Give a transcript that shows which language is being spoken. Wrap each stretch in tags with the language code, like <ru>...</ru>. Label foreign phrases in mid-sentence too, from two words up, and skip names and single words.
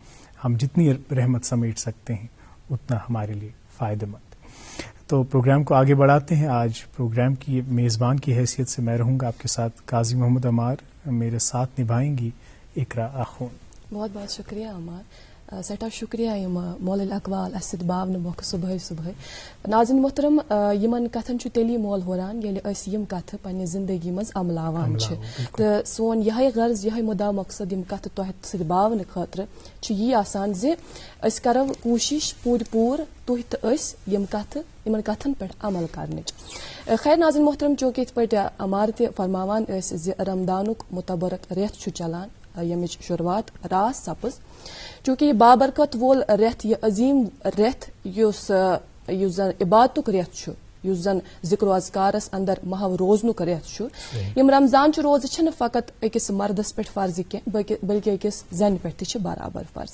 <ur>ہم جتنی رحمت سمیٹ سکتے ہیں اتنا ہمارے لیے فائدہ مند۔ تو پروگرام کو آگے بڑھاتے ہیں۔ آج پروگرام کی میزبان کی حیثیت سے میں رہوں گا آپ کے ساتھ، قاضی محمد عمار میرے ساتھ نبھائیں گی اقرا آخون۔ بہت بہت شکریہ عمار،</ur> <ks>سٹھا شکریہ یم مول اقوال اس باون موقع صبح صبح۔</ks> <ur>ناظرین محترم،</ur> <ks>یمن کتھن چھ تیلی مول ہوران ییلہِ أسۍ یم کتھ پننہِ زندگی مز عملاوان چھ، تہٕ سون یہے غرض، یہے مدا مقصد یم کتھ تۄہہِ سۭتۍ باونہٕ خٲطرٕ چھ یی آسان زِ أسۍ کرو کوٗشش پوٗرٕ تُہۍ تہٕ أسۍ یمن کتھن پٮ۪ٹھ عمل کرنٕچ۔ خیر</ks> <ur>ناظرین محترم،</ur> <ks>چونکہ یِتھ پٲٹھۍ عمار تہِ فرماوان ٲسۍ زِ رمضانُک متبرک رٮ۪تھ چھُ چلان، ییٚمِچ شروعات رات سپٕز، چونکہ یہ بابرکت وول رٮ۪تھ، یہ عظیم رٮ۪تھ یُس زن عبادتُک رٮ۪تھ چھُ، یُس زن ذکر و اذکارس اندر محو روزنُک رٮ۪تھ چھُ یِم رمضان چہِ روزٕ چھِنہٕ فقط أکِس مردس پٮ۪ٹھ فرض کینٛہہ بلکہِ أکِس زنہِ پٮ۪ٹھ تہِ چھِ برابر فرض.</ks>